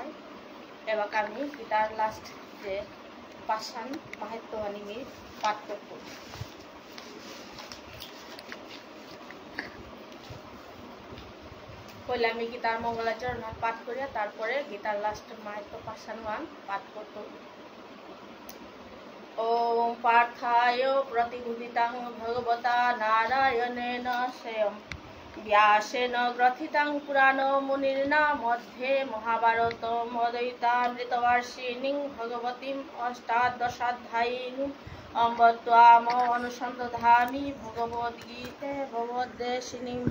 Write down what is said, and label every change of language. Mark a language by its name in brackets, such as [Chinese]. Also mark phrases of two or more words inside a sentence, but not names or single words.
[Bangla] এবার আমি গীতার লাস্ট যে ৫ মাহাত্য আমি পাঠ করব। পহলে আমি গীতার মঙ্গলাচরণ পাঠ করিয়া তারপরে গীতার লাস্ট মাহাত্য ৫ পাঠ করত। [Sanskrit] ओम पार्थाय प्रतिबुधितां भगवता नारायणेन स्वयं व्यासेन ग्रथितां पुराणो मुनिर्ना मध्ये महाभारतम् अद्वैतामृतवर्षिणीं भगवतीम् अष्टादशाध्यायिनीम् अम्ब त्वाम् अनुसन्धामि भगवद्गीते भगवद्देशिनीम्।